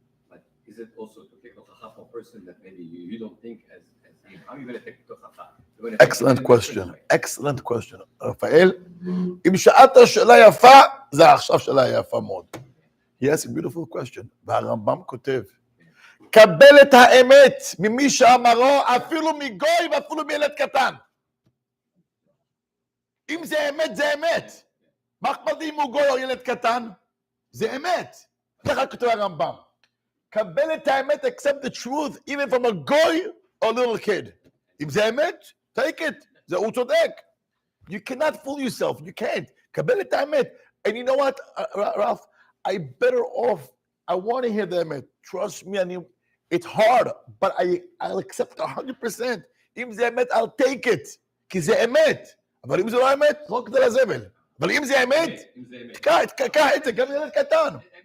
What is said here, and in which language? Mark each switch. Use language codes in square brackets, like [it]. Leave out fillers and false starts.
[en] But is it also to take hochacha from a person that maybe you don't think as him? How are you going to take hochacha? Excellent question. Excellent question. [he] רפאל, אם שאלת שאלה יפה, זה עכשיו שאלה יפה מאוד. [en] He asked a beautiful question. [he] והרמב"ם כותב, קבל את האמת ממי שאמרו, אפילו מגוי ואפילו מילד קטן. אם זה אמת, זה אמת. מה אכפת לי אם הוא גוי או ילד קטן? זה אמת. ככה כותב הרמב"ם. קבל את האמת, [en] accept the truth, even from a goy or a little kid. [he] אם זה אמת, [en] take it. [he] זה הוא צודק. [en] You cannot fool yourself. You can't. [he] קבל את האמת. [en] And you know what, Ralph? I better off. I want to hear the אמת. Trust me. It's hard, but I'll accept 100%. [he] אם זה אמת, [en] I'll take it. [he] כי זה אמת. אבל אם זה לא אמת, לא כדי לזבל. אבל אם זה אמת, קח את זה, גם ילד קטן.